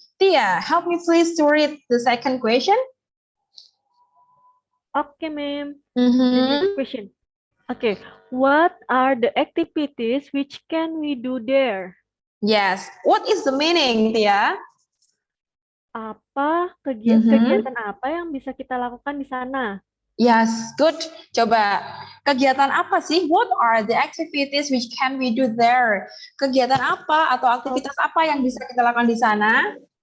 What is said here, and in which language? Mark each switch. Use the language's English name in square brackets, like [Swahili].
[English] Tia, help me please to read the second question. Okay, ma'am. The next question. Okay, what are the activities which can we do there? Yes, what is the meaning, Tia? [Indonesian] Apa kegiatan apa yang bisa kita lakukan di sana? [English] Yes, good. [Indonesian] Coba, kegiatan apa sih? [English] What are the activities which can we do there? [Indonesian] Kegiatan apa atau aktivitas apa yang bisa kita lakukan di sana?